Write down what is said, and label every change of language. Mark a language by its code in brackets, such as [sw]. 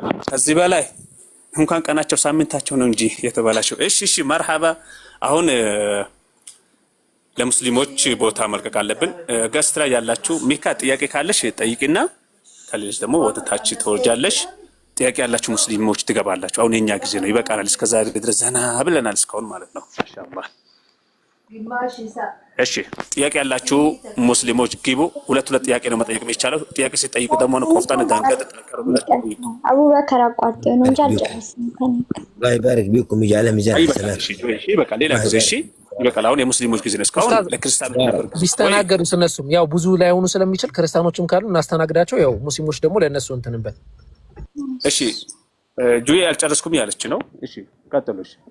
[am] ከዚህ በላይ እንኳን ቀናቸው ሳምንታቸው ነው እንጂ የተበላሸው። እሺ መርሐባ። አሁን ለሙስሊሞች ቦታ መልቀቅ አለብን። ገስት ላይ ያላችሁ ሚካ ጥያቄ ካለሽ ጠይቂና ከሌሎች ደግሞ ወደታች ትወርጃለሽ። ጥያቄ ያላችሁ ሙስሊሞች ትገባላችሁ። አሁን የኛ ጊዜ ነው፣ ይበቃናል። እስከዛ ድረስ ዘና ብለናል እስካሁን ማለት ነው። ማሻአላህ። እሺ ጥያቄ ያላችሁ ሙስሊሞች ግቡ። ሁለት ጥያቄ ነው መጠየቅ የሚቻለው። ጥያቄ ሲጠይቁ ደግሞ ነው ቆፍጣን ዳንቀጥ ተከሩ ብላችሁ አቡበከር አቋርጦ ነው እንጂ አልጨረስም። [ar] الله يبارك بكم يجعل ميزان الحسنات። [am] እሺ በቃ ሌላ ጊዜ እሺ ይበቃል። አሁን የሙስሊሞች ጊዜ ነው። እስካሁን ለክርስቲያኖች ነበር ቢስተናገዱ እነሱም ያው ብዙ ላይ ሆኑ ስለሚችል ክርስቲያኖችም ካሉ እናስተናግዳቸው። ያው ሙስሊሞች ደግሞ ለነሱ እንትንበት። እሺ ጁዬ አልጨረስኩም ያለች ነው። እሺ ቀጥሉሽ።